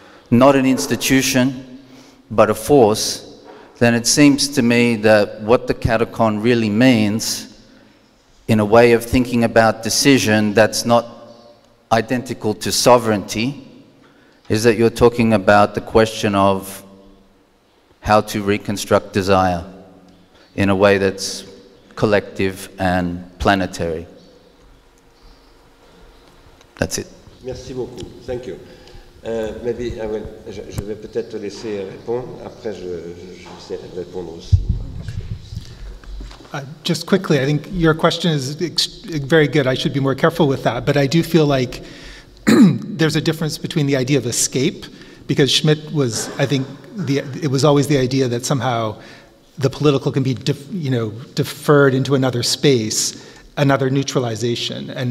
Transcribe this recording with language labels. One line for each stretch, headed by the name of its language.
English: not an institution, but a force, then it seems to me that what the catechon really means, in a way of thinking about decision that's not identical to sovereignty, is that you're talking about the question of how to reconstruct desire in a way that's collective and planetary. That's it.
French: Merci beaucoup.
English: Thank you. Maybe
French: je vais peut-être te laisser répondre. Après, j'essaierai de répondre aussi.
English: Just quickly, I think your question is very good. I should be more careful with that. But I do feel like there's a difference between the idea of escape, because Schmitt was, I think, it was always the idea that somehow the political can be deferred into another space, another neutralization.